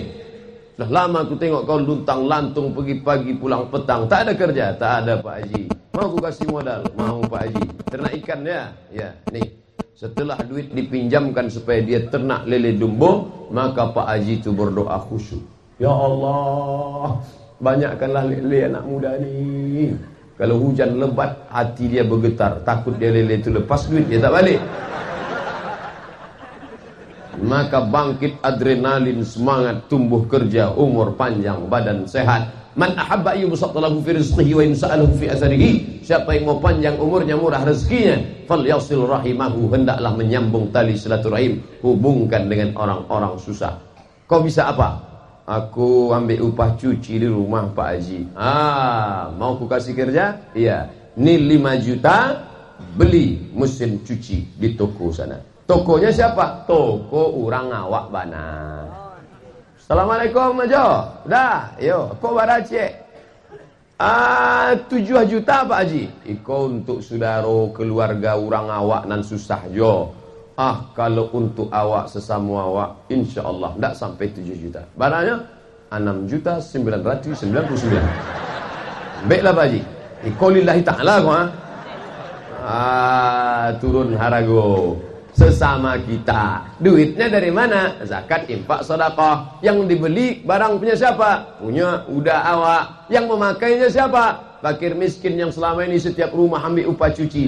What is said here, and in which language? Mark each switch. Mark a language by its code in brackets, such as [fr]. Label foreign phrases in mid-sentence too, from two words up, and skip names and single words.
[ms] Sudah lama aku tengok kau luntang lantung pergi pagi pulang petang, tak ada kerja. Tak ada Pak Haji. Mau aku kasih modal? Mau Pak Haji. [id] Ternak ikan ya? Ya, nih. Setelah duit dipinjamkan supaya dia ternak lele dumbo, maka Pak Haji itu berdoa khusyuk. Ya Allah, [ms] banyakkanlah lele anak muda ni. Kalau hujan lebat, hati dia bergetar. Takut dia lele itu lepas duit, dia tak balik. [id] Maka bangkit adrenalin, semangat, tumbuh kerja, umur panjang, badan sehat. [ar] من أحب يبسط له في رزقه وينسأ له في أثره. [id] Siapa yang mau panjang umurnya, murah rezekinya, [ar] فليصل رحمه, [id] hendaklah menyambung tali silaturahim, hubungkan dengan orang-orang susah. Kau bisa apa? Aku ambil upah cuci di rumah Pak Haji. Mau ku kasih kerja? Iya. Ini 5 juta, beli mesin cuci di toko sana. Tokonya siapa? [min] Toko orang awak bana. [id] Assalamualaikum Majo. [min] Dah, yo, kau baracek. [id] 7 juta Pak Haji. [min] Iko untuk saudara keluarga orang awak nan susah jo. [id] Kalau untuk awak sesama awak, insya-Allah tidak sampai 7 juta. Barangnya 6.999. Baiklah Pak Haji. [min] Iko [ar] لله تعالى [min] ko turun harago. [id] Sesama kita. Duitnya dari mana? Zakat, infak, sedekah. Yang dibeli barang punya siapa? Punya udah awak. Yang memakainya siapa? Fakir miskin yang selama ini setiap rumah ambil upah cuci.